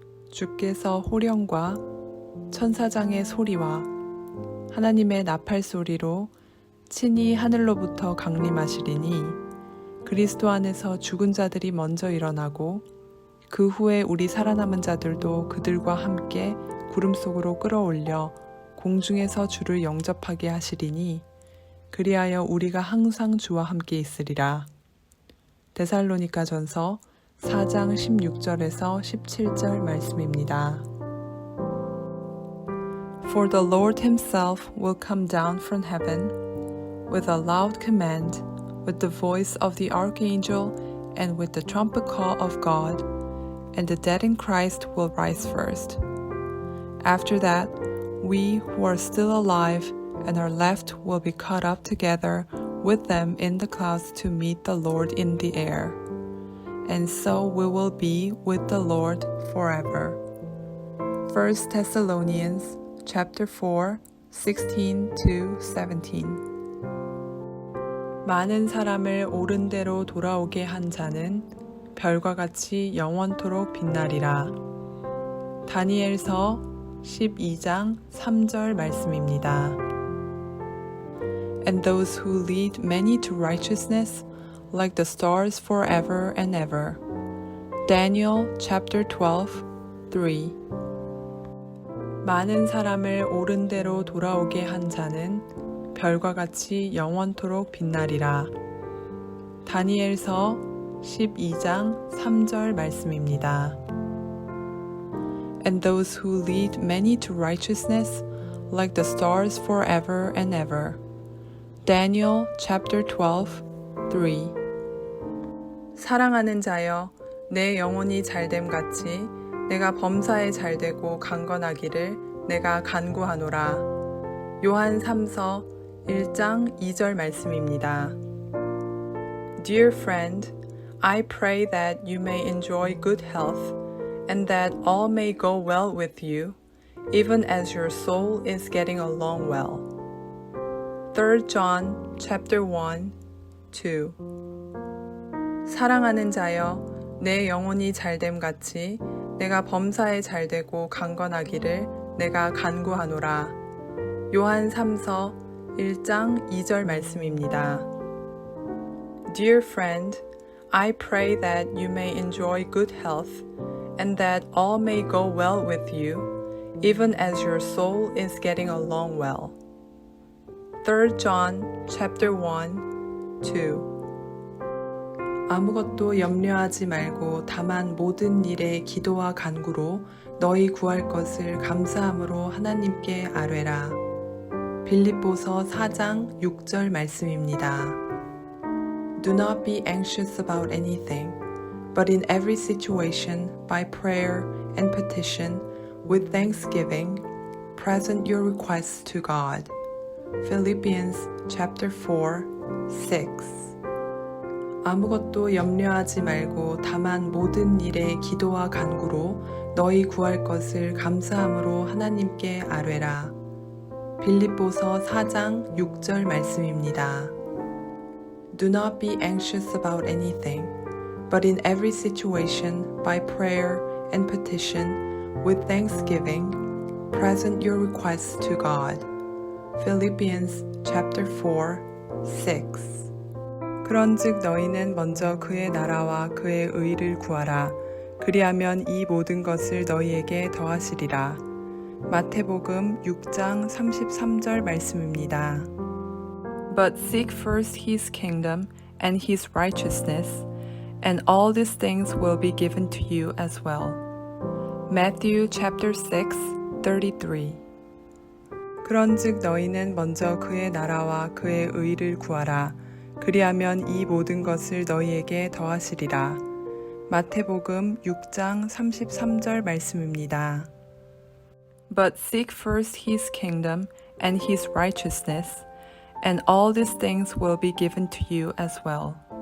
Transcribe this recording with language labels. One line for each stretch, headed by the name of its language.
Korean: 주께서 호령과 천사장의 소리와 하나님의 나팔 소리로 친히 하늘로부터 강림하시리니 그리스도 안에서 죽은 자들이 먼저 일어나고 그 후에 우리 살아남은 자들도 그들과 함께 구름 속으로 끌어올려 공중에서 주를 영접하게 하시리니 그리하여 우리가 항상 주와 함께 있으리라. 데살로니가전서 4장 16절에서 17절 말씀입니다.
English: For the Lord himself will come down from heaven with a loud command, with the voice of the archangel, and with the trumpet call of God, and the dead in Christ will rise first. After that, we who are still alive and are left will be caught up together with them in the clouds to meet the Lord in the air. And so we will be with the Lord forever. 1 Thessalonians chapter 4, 16-17.
Korean: 많은 사람을 옳은 대로 돌아오게 한 자는 별과 같이 영원토록 빛나리라. 다니엘서 12장 3절 말씀입니다.
English: And those who lead many to righteousness like the stars forever and ever. Daniel chapter 12, 3.
Korean: 많은 사람을 옳은 대로 돌아오게 한 자는 별과 같이 영원토록 빛나리라. 다니엘서 12장 3절 말씀입니다.
English: and those who lead many to righteousness like the stars forever and ever. Daniel chapter 12, 3.
Korean: 사랑하는 자여, 내 영혼이 잘됨 같이 내가 범사에 잘되고 강건하기를 내가 간구하노라. 요한 3서 1장 2절 말씀입니다.
English: Dear friend, I pray that you may enjoy good health and that all may go well with you, even as your soul is getting along well. 3 John chapter 1, 2.
Korean: 사랑하는 자여, 내 영혼이 잘됨 같이 내가 범사에 잘되고 강건하기를 내가 간구하노라. 요한 3서 1장 2절 말씀입니다.
English: Dear friend, I pray that you may enjoy good health and that all may go well with you, even as your soul is getting along well. 3 John chapter 1, 2.
Korean: 아무것도 염려하지 말고 다만 모든 일에 기도와 간구로 너희 구할 것을 감사함으로 하나님께 아뢰라. 빌립보서 4장 6절 말씀입니다.
English: Do not be anxious about anything, but in every situation, by prayer and petition, with thanksgiving, present your requests to God. Philippians chapter 4, 6.
Korean: 아무것도 염려하지 말고 다만 모든 일에 기도와 간구로 너희 구할 것을 감사함으로 하나님께 아뢰라. 빌립보서 4장 6절 말씀입니다.
English: Do not be anxious about anything, but in every situation, by prayer and petition, with thanksgiving, present your requests to God. Philippians chapter 4, 6.
Korean: 그런즉 너희는 먼저 그의 나라와 그의 의를 구하라. 그리하면 이 모든 것을 너희에게 더하시리라. 마태복음 6장 33절 말씀입니다.
English: But seek first his kingdom and his righteousness, and all these things will be given to you as well. Matthew chapter 6, 33.
Korean: 그런즉 너희는 먼저 그의 나라와 그의 의를 구하라. 그리하면 이 모든 것을 너희에게 더하시리라. 마태복음 6장 33절 말씀입니다.
English: But seek first his kingdom and his righteousness, and all these things will be given to you as well.